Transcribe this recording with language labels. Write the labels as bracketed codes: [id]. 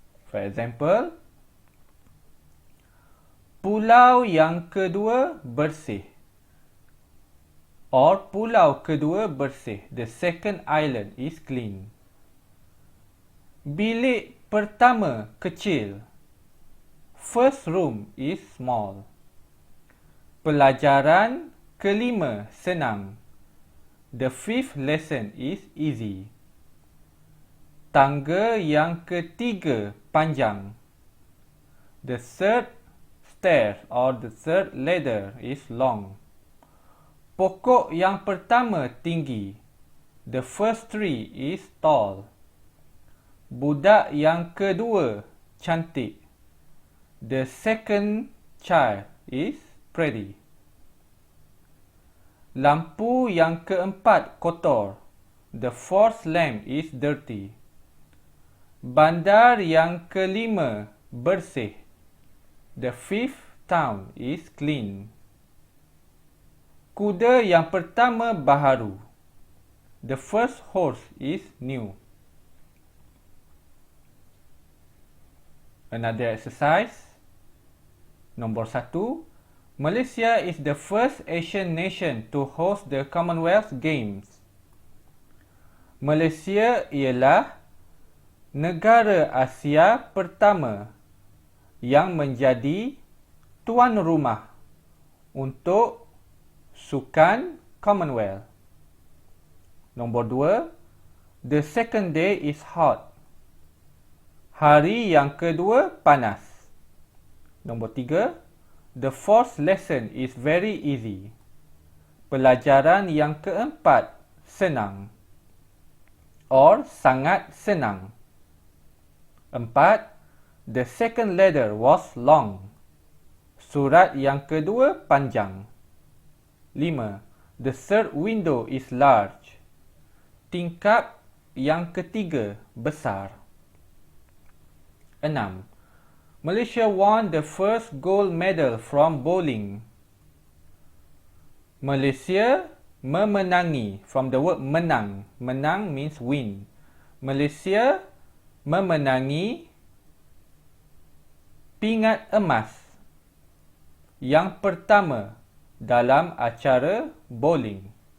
[en] For example, [ms] pulau yang kedua bersih. Or pulau kedua bersih. [en] The second island is clean. [ms] Bilik pertama kecil. [en] First room is small. [ms] Pelajaran kelima senang. [en] The fifth lesson is easy. [ms] Tangga yang ketiga panjang. [en] The third stair or the third ladder is long. [ms] Pokok yang pertama tinggi. [en] The first tree is tall. [ms] Budak yang kedua cantik. [en] The second child is pretty. [ms] Lampu yang keempat kotor. [en] The fourth lamp is dirty. [ms] Bandar yang kelima bersih. [en] The fifth town is clean. [ms] Kuda yang pertama baharu. [en] The first horse is new. Another exercise. [ms] Nombor 1. [en] Malaysia is the first Asian nation to host the Commonwealth Games. [ms] Malaysia ialah negara Asia pertama yang menjadi tuan rumah untuk Sukan Commonwealth. Nombor 2. [en] The second day is hot. [ms] Hari yang kedua panas. Nombor 3. [en] The fourth lesson is very easy. [ms] Pelajaran yang keempat senang or sangat senang. [en] 4. The second letter was long. [ms] Surat yang kedua panjang. [en] 5. The third window is large. [ms] Tingkap yang ketiga besar. [en] 6. Malaysia won the first gold medal from bowling. Malaysia memenangi, from the word menang. [ms] Menang [en] means win. [ms] Malaysia memenangi pingat emas yang pertama dalam acara bowling.